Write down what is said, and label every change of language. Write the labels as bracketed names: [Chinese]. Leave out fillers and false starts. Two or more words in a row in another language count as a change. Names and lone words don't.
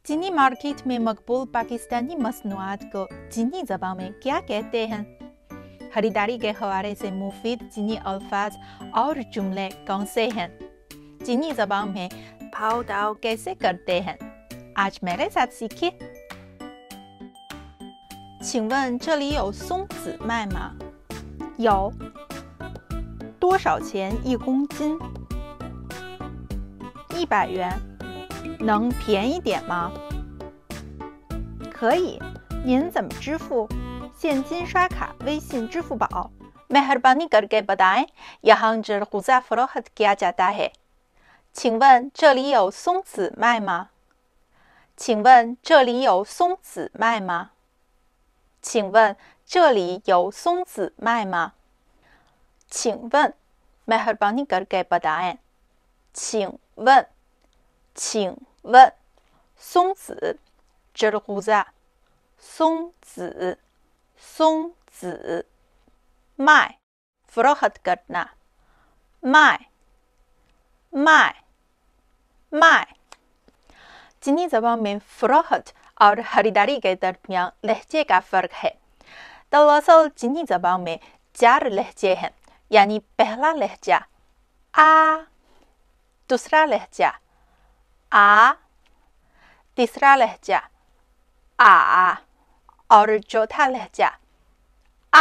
[Urdu] چینی مارکیٹ میں مقبول پاکستانی مصنوعات کو چینی زبان میں کیا کہتے ہیں? خریداری کے حوالے سے مفید چینی الفاظ اور جملے کون سے ہیں? چینی زبان میں بھاؤ داؤ کیسے کرتے ہیں? آج میرے ساتھ سیکھیے. [Chinese] 请问这里有松子卖吗？有。多少钱1公斤？100元。能便宜点吗？可以。您怎么支付？现金刷卡、微信、支付宝。 [Urdu] مہربانی کرکے بتائیں یہاں جرغوزہ فروخت کیا جاتا ہے. [Chinese] 请问这里有松子卖吗？请问这里有松子卖吗？请问这里有松子卖吗？ [Urdu] 请问 مہربانی کرکے بتائیں [Chinese] 请问请问松子 [Urdu] जरगुज़ा [Chinese] 松子松子卖 [Urdu] فروخت کرنا [Chinese] 卖卖卖 [Urdu] چینی زبان میں فروخت اور خریداری کے درمیان لہجے کا فرق ہے. دراصل چینی زبان میں 4 لہجے ہیں، یعنی پہلا لہجہ آ، دوسرا لہجہ آ، تیسرا لہجہ آ اور چوتھا لہجہ آ.